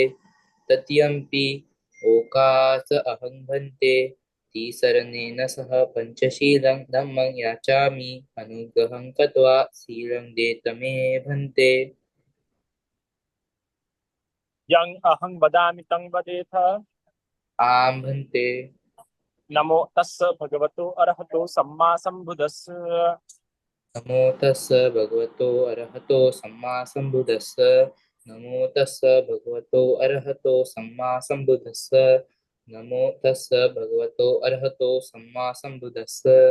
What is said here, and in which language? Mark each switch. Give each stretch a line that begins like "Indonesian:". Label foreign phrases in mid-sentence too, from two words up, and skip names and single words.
Pali: तृतीयम्पि ओकास अहं भंते, तीसरनेन सह पंचशीलं धम्मं याचामि अनुग्रहं कृत्वा शीलं देत मे भंते। यं अहं वदामि तं वदेथ। आं भंते। नमो तस्स भगवतो अरहतो सम्मा सम्बुद्धस्स। नमो तस्स भगवतो अरहतो सम्मा सम्बुद्धस्स। नमो तस्स भगवतो अरहतो सम्मा सम्बुद्धस्स। नमो तस्स भगवतो अरहतो सम्मा सम्बुद्धस्स।